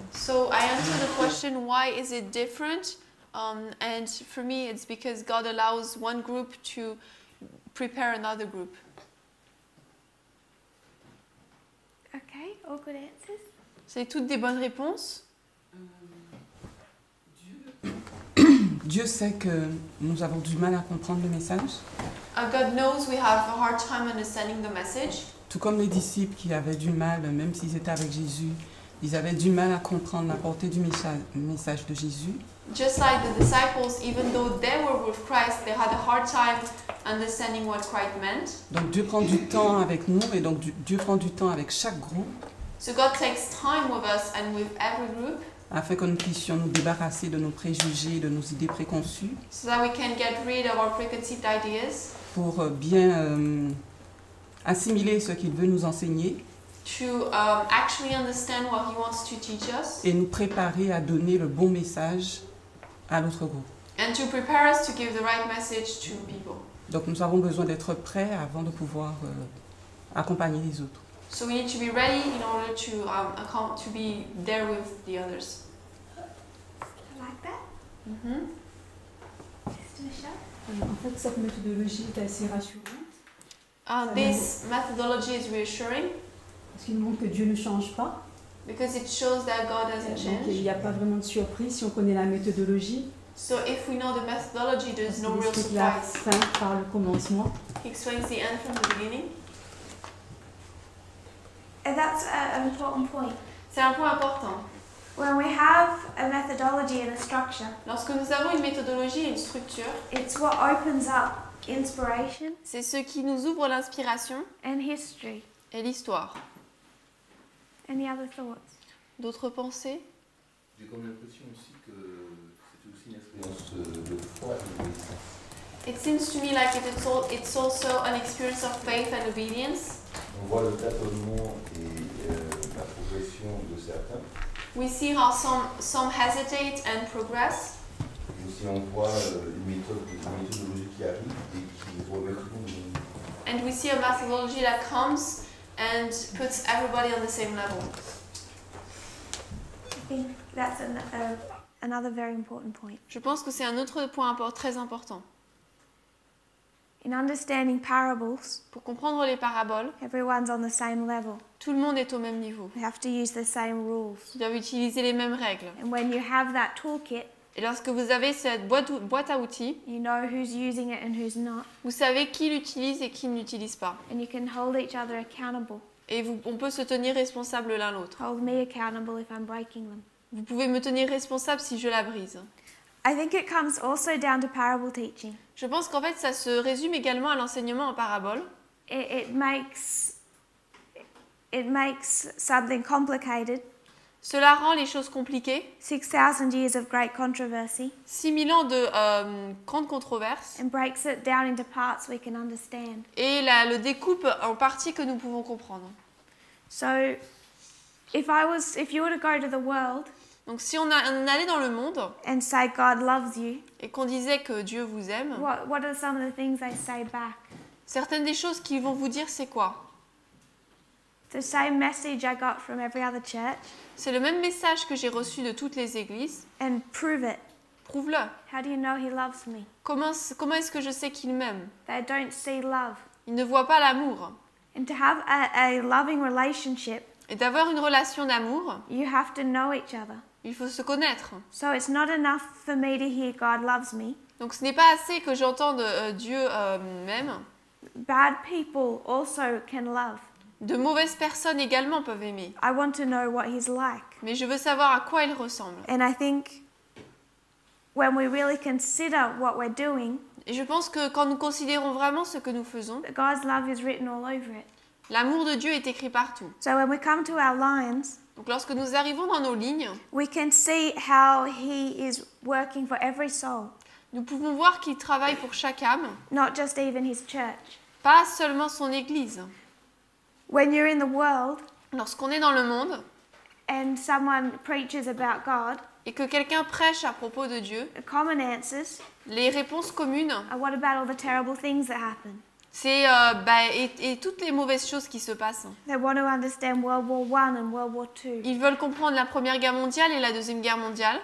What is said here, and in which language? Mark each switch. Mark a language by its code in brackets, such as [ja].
[en] So I answer the question, why is it different? And for me, it's because God allows one group to prepare another group. Okay, all good answers. [fr] C'est toutes des bonnes réponses. Dieu sait que nous avons du mal à comprendre le message, [en] God knows we have a hard time understanding the message. [fr] tout comme les disciples qui avaient du mal, même s'ils étaient avec Jésus, ils avaient du mal à comprendre la portée du message de Jésus. [en] Just like the disciples, even though they were with Christ, they had a hard time understanding what Christ meant. [fr] Donc Dieu prend du temps avec nous et donc Dieu prend du temps avec chaque groupe [en] So God takes time with us and with every group [fr] afin que nous puissions nous débarrasser de nos préjugés, de nos idées préconçues, [en] so that we can get rid of our preconceived ideas, [fr] pour bien assimiler ce qu'il veut nous enseigner [en] to actually understand what He wants to teach us, [fr] et nous préparer à donner le bon message à l'autre groupe. [en] and to prepare us to give the right message to people. [fr] Donc nous avons besoin d'être prêts avant de pouvoir accompagner les autres. [en] So we need to be ready in order to be there with the others. I like that. Sister Michelle? [fr] En fait, cette méthodologie est assez rassurante [en] This methodology is reassuring [fr] parce qu'il montre que Dieu ne change pas. [en] because it shows that God doesn't [fr] Donc il [en] change. [fr] n'y a pas vraiment de surprise si on connaît la méthodologie. [en] So if we know the methodology, there's no [fr] Il [en] real [fr] explique la [en] surprise. [fr] fin par le commencement. [en] He explains the end from the beginning. And that's an important point. [fr] C'est un point important. [en] When we have a methodology and a structure, [fr] Lorsque nous avons une méthodologie et une structure, [en] it's what opens up inspiration [fr] c'est ce qui nous ouvre l'inspiration [en] and history. [fr] et l'histoire. [en] Any other thoughts? [fr] D'autres pensées? J'ai comme l'impression aussi que c'est aussi une expérience de foi et d'obéissance. [en] It seems to me like it's also an experience of faith and obedience. [fr] On voit le tâtonnement et la progression de certains. [en] We see how some hesitate and progress. [fr] Et aussi on voit une méthodologie qui arrive et qui remet tout le monde. [en] And we see a methodology that comes and puts everybody on the same level. I think that's another very important point. [fr] Je pense que c'est un autre point très important. [en] In understanding parables, [fr] Pour comprendre les paraboles, [en] everyone's on the same level. [fr] tout le monde est au même niveau. [en] We have to use the same rules. [fr] Ils doivent utiliser les mêmes règles. [en] And when you have that toolkit, [fr] Et lorsque vous avez cette boîte à outils, [en] you know who's using it and who's not. [fr] vous savez qui l'utilise et qui ne l'utilise pas. [en] And you can hold each other accountable. [fr] Et on peut se tenir responsable l'un l'autre. [en] Hold me accountable if I'm breaking them. [fr] Vous pouvez me tenir responsable si je la brise. [en] I think it comes also down to parable teaching. [fr] Je pense qu'en fait, ça se résume également à l'enseignement en parabole. [en] It makes something complicated. [fr] Cela rend les choses compliquées. [en] 6,000 years of great controversy. [fr] 6000 ans de grandes controverses. [en] And breaks it down into parts we can understand. [fr] Et le découpe en parties que nous pouvons comprendre. [en] So, if you were to go to the world [fr] Donc si on allait dans le monde [en] and say God loves you, [fr] et qu'on disait que Dieu vous aime, [en] what are some of the things they say back? [fr] certaines des choses qu'ils vont vous dire, c'est quoi? [en] The same message I got from every other church. [fr] C'est le même message que j'ai reçu de toutes les églises. [en] And prove it. [fr] Prouve-le. [en] How do you know he loves me? [fr] Comment est-ce que je sais qu'il m'aime? [en] They don't see love. [fr] Il ne voit pas l'amour. [en] And to have a loving relationship, [fr] Et d'avoir une relation d'amour, [en] you have to know each other. [fr] il faut se connaître. [en] So it's not enough for me to hear God loves me. [fr] Donc ce n'est pas assez que j'entende Dieu m'aime. [en] Bad people also can love. [fr] De mauvaises personnes également peuvent aimer. [en] I want to know what he's like. [fr] Mais je veux savoir à quoi il ressemble. [en] And I think when we really consider what we're doing, [fr] Et je pense que quand nous considérons vraiment ce que nous faisons, [en] God's love is written all over it. [fr] l'amour de Dieu est écrit partout. [en] So when we come to our lines, [fr] Donc lorsque nous arrivons dans nos lignes, [en] we can see how he is working for every soul, [fr] nous pouvons voir qu'il travaille pour chaque âme, [en] not just even his church. [fr] pas seulement son Église. [en] When you're in the world [fr] Lorsqu'on est dans le monde [en] and someone preaches about God, [fr] et que quelqu'un prêche à propos de Dieu, [en] the common answers [fr] les réponses communes, [en] are what about all the terrible things that happen? [fr] c'est et toutes les mauvaises choses qui se passent. [en] They want to understand World War I and World War II, [fr] Ils veulent comprendre la Première Guerre mondiale et la Deuxième Guerre mondiale,